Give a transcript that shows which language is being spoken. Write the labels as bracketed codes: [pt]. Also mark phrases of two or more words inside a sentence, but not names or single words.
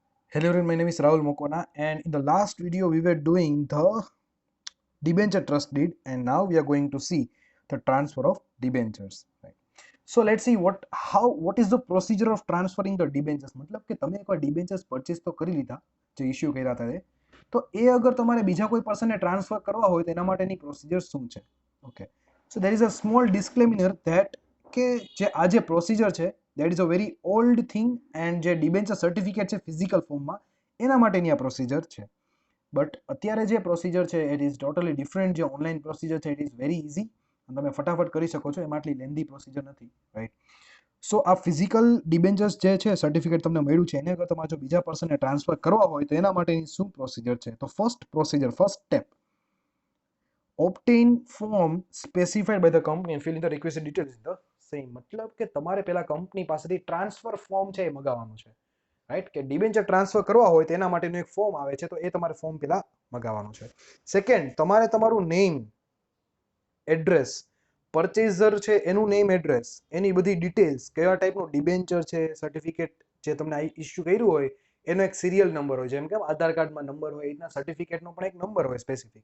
[en] Hello everyone, my name is Rahul Mokona, and in the last video we were doing the debenture trust deed, and now we are going to see the transfer of debentures. Right. So let's see what is the procedure of transferring the debentures. [gu] मतलब કે તમે એકવાર [en] debentures purchase [gu] તો કરી લીધા, જે ઇશ્યુ કર્યા હતા તો એ અગર તમારે બીજા કોઈ પર્સનને ટ્રાન્સફર કરવા હોય તો એના માટેની પ્રોસિજર શું છે? [en] Okay, so there is a small disclaimer that [gu] કે જે આ જે પ્રોસિજર છે [en] that is a very old thing, and [gu] જે ડિબેન્ચર સર્ટિફિકેટ છે ફિઝિકલ ફોર્મમાં એના માટેની આ પ્રોસિજર છે. બટ અત્યારે જે પ્રોસિજર છે [en] it is totally different. [gu] જે ઓનલાઈન પ્રોસિજર છે [en] it is very easy [gu] અને તમે ફટાફટ કરી શકો છો, એમાં આટલી લેન્ધી પ્રોસિજર નથી, રાઈટ? સો આ ફિઝિકલ ડિબેન્ચર્સ જે છે સર્ટિફિકેટ તમને મળ્યું છે એને અગર તમારે જો બીજા પર્સનને ટ્રાન્સફર કરવા હોય તો એના માટેની શું પ્રોસિજર છે? તો ફર્સ્ટ સ્ટેપ, [en] obtain form specified by the company and fill in the requested details in the same. [gu] મતલબ કે તમારે પહેલા કંપની પાસેથી ટ્રાન્સફર ફોર્મ છે એ મગાવવાનું છે, રાઈટ? કે ડિબેન્ચર ટ્રાન્સફર કરવા હોય તેના માટેનું એક ફોર્મ આવે છે, તો એ તમારે ફોર્મ પહેલા મગાવવાનું છે. સેકન્ડ, તમારે તમારું નેમ, એડ્રેસ, પરચેઝર છે એનું નેમ, એડ્રેસ, એની બધી ડિટેલ્સ, કેવા ટાઈપનું ડિબેન્ચર છે, સર્ટિફિકેટ જે તમને ઇસ્યુ કર્યું હોય એનો એક સિરિયલ નંબર હોય, જેમ કે આધાર કાર્ડમાં નંબર હોય, એના સર્ટિફિકેટનો પણ એક નંબર હોય સ્પેસિફિક.